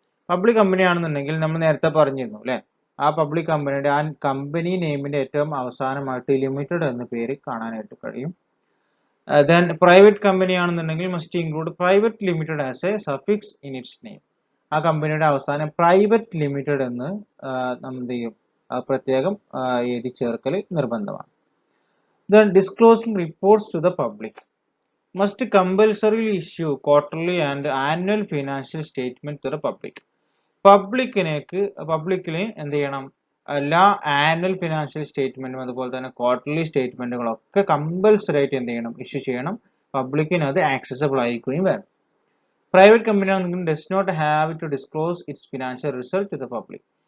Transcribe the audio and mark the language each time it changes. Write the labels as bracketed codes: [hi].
[ml] Public company ആണെന്നുണ്ടെങ്കിൽ നമ്മൾ നേരത്തെ പറഞ്ഞിരുന്നു അല്ലെ, ആ പബ്ലിക് കമ്പനിയുടെ ആ കമ്പനി നെയിമിന്റെ ഏറ്റവും അവസാനമായിട്ട് ലിമിറ്റഡ് എന്ന പേര് കാണാനായിട്ട് കഴിയും. [en] then private company [ml] ആണെന്നുണ്ടെങ്കിൽ [en] Must include private limited as a suffix in its name. [ml] ആ കമ്പനിയുടെ അവസാനം പ്രൈവറ്റ് ലിമിറ്റഡ് എന്ന് നമ്മൾ എന്ത് ചെയ്യും, പ്രത്യേകം എഴുതി ചേർക്കൽ നിർബന്ധമാണ്. [en] Then disclosing reports to the public must compulsorily issue quarterly and annual financial statement to the public. [ml] പബ്ലിക്കിന് എന്ത് ചെയ്യണം, എല്ലാ ആനുവൽ ഫിനാൻഷ്യൽ സ്റ്റേറ്റ്മെന്റും അതുപോലെ തന്നെ ക്വാർട്ടർലി സ്റ്റേറ്റ്മെന്റുകളൊക്കെ കമ്പൽസറി ആയിട്ട് എന്ത് ചെയ്യണം, ഇഷ്യൂ ചെയ്യണം. പബ്ലിക്കിന് അത് ആക്സസബിൾ ആയിരിക്കുകയും വേണം. പ്രൈവറ്റ് കമ്പനി ആണെങ്കിൽ [en] Does not have to disclose its financial result to the public.